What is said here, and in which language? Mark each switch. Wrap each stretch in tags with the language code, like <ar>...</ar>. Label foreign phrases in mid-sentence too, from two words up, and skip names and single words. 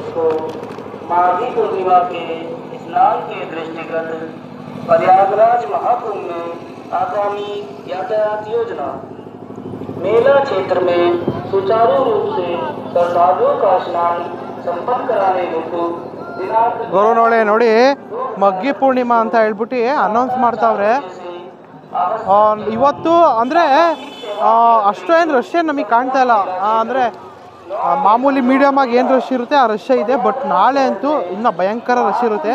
<hi>को माघी पूर्णिमा के स्नान के दृष्टिगत प्रयागराज महाकुंभ में आगामी यातायात योजना। मेला क्षेत्र में सुचारू रूप से श्रद्धालुओं का स्नान संपन्न कराने हेतु दिनांक</hi> <kn>ಗೌರವನೊಳೆ ನೋಡಿ ಮಗ್ಗಿ ಪೂರ್ಣಿಮಾ ಅಂತ ಹೇಳ್ಬಿಟ್ಟು ಅನೌನ್ಸ್ ಮಾಡ್ತಾವ್ರೆ. ಇವತ್ತು ಅಂದರೆ ಅಷ್ಟೇನು ರಶ್ ನಮಗೆ ಕಾಣ್ತಾ ಇಲ್ಲ. ಅಂದರೆ ಮಾಮೂಲಿ ಮೀಡಿಯಮಾಗಿ ಏನು ರಶ್ ಇರುತ್ತೆ ಆ ರಶ್ ಇದೆ. ಬಟ್ ನಾಳೆ ಅಂತೂ ಇನ್ನೂ ಭಯಂಕರ ರಶ್ ಇರುತ್ತೆ.</kn>